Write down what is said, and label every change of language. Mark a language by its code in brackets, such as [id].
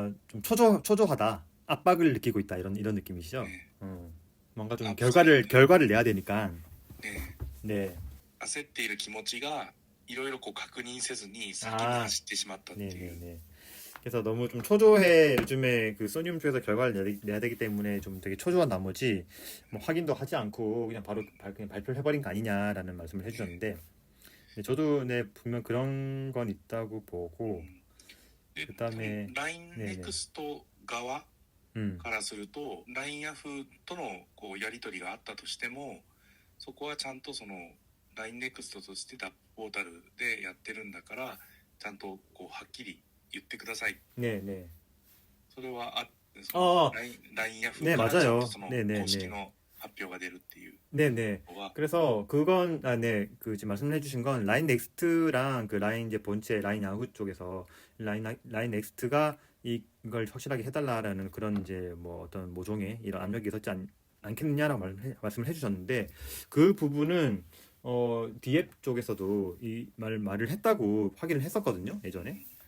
[ko] 좀 초조하다, 압박을 느끼고 있다 이런 느낌이시죠. 뭔가 좀 결과를 내야 되니까. 네. [ja] 焦っている気持ちがいろいろ確認せずに先に走ってしまったっていう。 [ko] 네. 그래서 너무 좀 초조해. 요즘에 그 소니움 쪽에서 결과를 내야 되기 때문에 좀 되게 초조한 나머지 뭐 확인도 하지 않고 그냥 바로 그냥 발표를 해버린 거 아니냐라는 말씀을 해주셨는데 저도 분명 그런 건 있다고 보고. 그다음에 [ja] LINE NEXT 側からすると LINE ヤフーとのこうやり取りがあったとしてもそこはちゃんとその LINE NEXT としてダップポータルでやってるんだからちゃんとこうはっきり言ってください。ね。それはLINE ヤフ [ko] 네, [ja] ーからちゃんとそ [ko] 맞아요. [ja] の公式の発表が出るっていう。 [ko] 네. 그래서 그건 그 지금 말씀해 주신 건 라인 넥스트랑 그 라인 이제 본체 라인 야후 쪽에서 라인 넥스트가 이걸 확실하게 해달라라는 그런 이제 뭐 어떤 모종의 이런 압력이 있었지 않겠느냐라고 말씀을 해주셨는데 그 부분은 디앱 쪽에서도 이 말을 했다고 확인을 했었거든요, 예전에.